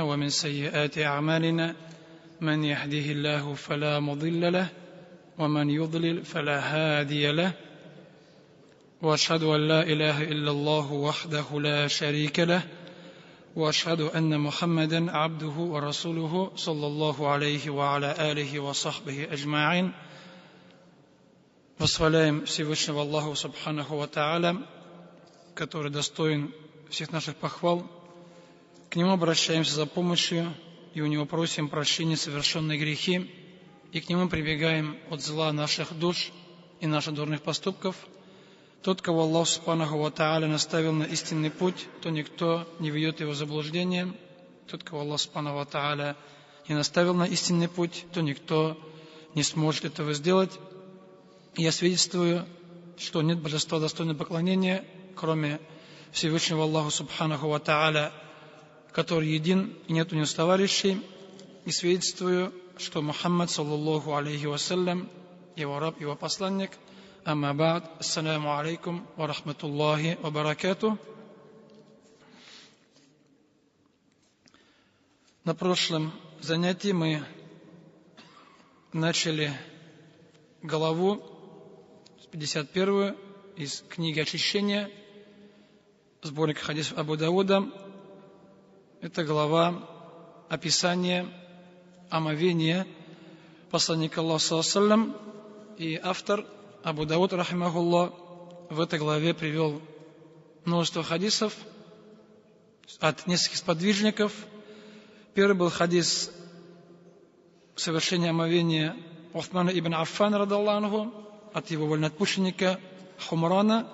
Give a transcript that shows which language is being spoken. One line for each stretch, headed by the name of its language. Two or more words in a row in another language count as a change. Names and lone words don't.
Arabic: ومن سيئات أعمالنا، من يهده الله فلا مضل له ومن يضلل فلا هادي له، وأشهد أن لا إله إلا الله وحده لا شريك له، وأشهد أن محمدا عبده ورسوله صلى الله عليه وعلى آله وصحبه أجمعين.
Russian: Восхваляем Всевышнего Аллаха
Arabic: سبحانه وتعالى,
Russian: который достоин всех наших похвал. К Нему обращаемся за помощью, и у Него просим прощения совершенные грехи, и к Нему прибегаем от зла наших душ и наших дурных поступков. Тот, кого Аллах
Arabic: سبحانه وتعالى
Russian: наставил на истинный путь, то никто не ведет его в заблуждение. Тот, кого Аллах
Arabic: سبحانه وتعالى
Russian: не наставил на истинный путь, то никто не сможет этого сделать. Я свидетельствую, что нет божества достойного поклонения, кроме Всевышнего Аллаха
Arabic: سبحانه وتعالى,
Russian: который един и нет у него товарищей, и свидетельствую, что Мухаммад,
Arabic: صلى الله عليه وسلم,
Russian: его раб, его посланник.
Arabic: أما بعد السلام عليكم ورحمة الله وبركاته.
Russian: На прошлом занятии мы начали главу 51 из книги «Очищение», сборника хадисов Абу Дауда. Это глава описания омовения посланника Аллаха
Arabic: صلى الله عليه وسلم,
Russian: и автор Абу Дауд, рахимахуллах, в этой главе привел множество хадисов от нескольких сподвижников. Первый был хадис совершения омовения Усмана ибн Аффана,
Arabic: رضي الله عنه,
Russian: от его вольноотпущенника Хумрана.